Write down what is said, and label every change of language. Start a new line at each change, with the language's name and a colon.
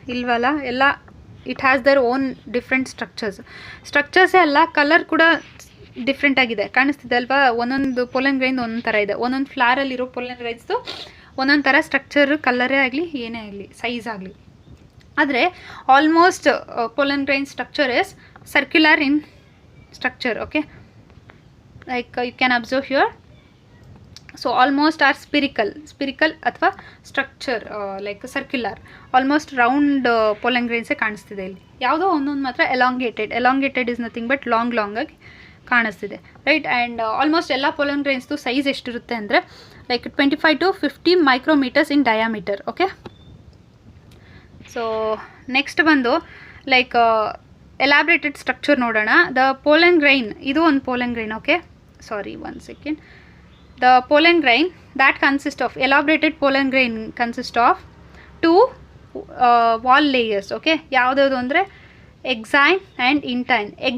Kannada: ಇಲ್ವಲ್ಲ, ಎಲ್ಲ
English: it has their own different ಸ್ಟ್ರಕ್ಚರ್ಸೇ
Kannada: ಅಲ್ಲ, ಕಲರ್ ಕೂಡ ಡಿಫ್ರೆಂಟ್ ಆಗಿದೆ. ಕಾಣಿಸ್ತಿದೆ ಅಲ್ವಾ? ಒಂದೊಂದು ಪೋಲನ್ ಗ್ರೈನ್ ಒಂದೊಂದು ಥರ ಇದೆ. ಒಂದೊಂದು ಫ್ಲಾರಲ್ಲಿರೋ ಪೋಲನ್ ಗ್ರೈನ್ಸ್ದು ಒಂದೊಂದು ಥರ ಸ್ಟ್ರಕ್ಚರ್, ಕಲರೇ ಆಗಲಿ ಏನೇ ಆಗಲಿ, ಸೈಜ್ ಆಗಲಿ.
English: ಆದರೆ almost pollen grain structure is circular in structure. Okay, like you can observe here. So almost are spherical ಅಥವಾ structure like circular, almost round pollen ಗ್ರೈನ್ಸೇ ಕಾಣಿಸ್ತಿದೆ.
Kannada: ಇಲ್ಲಿ ಯಾವುದೋ ಒಂದೊಂದು ಮಾತ್ರ
English: elongated is nothing but long
Kannada: ಆಗಿ ಕಾಣಿಸ್ತಿದೆ, ರೈಟ್? ಆ್ಯಂಡ್ ಆಲ್ಮೋಸ್ಟ್ ಎಲ್ಲ pollen ಗ್ರೈನ್ಸ್ದು size ಎಷ್ಟಿರುತ್ತೆ ಅಂದರೆ
English: Like 25 to 50 micrometres in diameter.
Kannada: Okay, so next ಬಂದು ಲೈಕ್ ಎಲಾಬ್ರೇಟೆಡ್ ಸ್ಟ್ರಕ್ಚರ್ ನೋಡೋಣ. ದ ಪೋಲನ್ ಗ್ರೈನ್, ಇದು ಒಂದು pollen grain. Okay, sorry,
English: 1 second. The pollen grain that consists of elaborated pollen grain consists of 2 wall layers. Okay,
Kannada: ಯಾವ್ದು ಅಂದರೆ
English: exine and intine.